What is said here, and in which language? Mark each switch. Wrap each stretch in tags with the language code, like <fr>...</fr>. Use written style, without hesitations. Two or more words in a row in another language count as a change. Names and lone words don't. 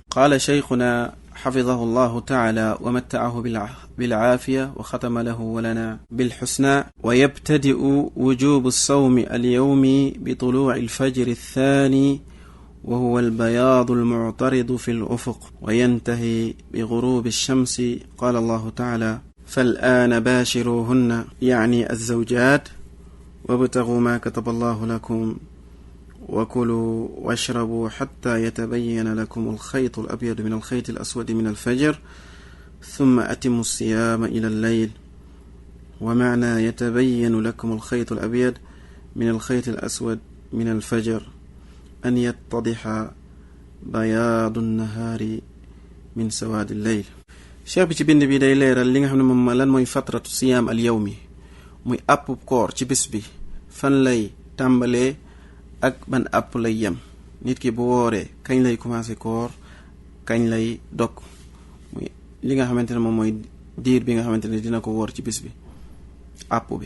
<ar>قال شيخنا حفظه الله تعالى ومتعه بالعافية وختم له ولنا بالحسنى ويبتدئ وجوب صوم اليوم بطلوع الفجر الثاني وهو البياض المعترض في الأفق وينتهي بغروب الشمس قال الله تعالى فالآن باشروهن يعني الزوجات وابتغوا ما كتب الله لكم وكلوا واشربوا حتى يتبين لكم الخيط الأبيض من الخيط الأسود من الفجر ثم أتموا الصيام إلى الليل ومعنى يتبين لكم الخيط الأبيض من الخيط الأسود من الفجر أن يتضح بياض النهار من سواد الليل</ar> <wo>cheikh bi ci bind bi day leeral li nga xam ne moom lan mooy</wo> <ar>فترة صيام اليوم</ar> <wo>muy àpp koor ci bis bi fan lay tàmbalee ak ban àpp lay yem nit ki bu wooree kañ lay commencé koor kañ lay dog muy li nga xamante ne moom mooy diir bi nga xamante ne dina ko woor ci bis bi àpp bi</wo>